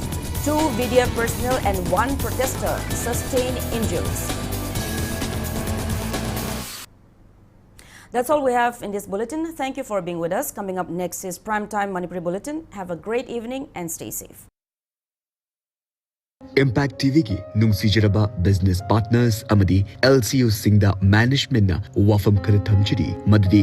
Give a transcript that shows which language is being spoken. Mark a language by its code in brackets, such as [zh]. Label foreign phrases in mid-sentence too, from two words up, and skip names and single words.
[en] 2 BDF personnel and 1 protester sustained injuries. That's all we have in this bulletin. Thank you for being with us. Coming up next is Primetime Manipuri Bulletin. Have a great evening and stay safe. [mni] Impact TV ki nungsijiraba [en] business partners [mni] amadi LCU singda management na wafam kar thamjiri maddi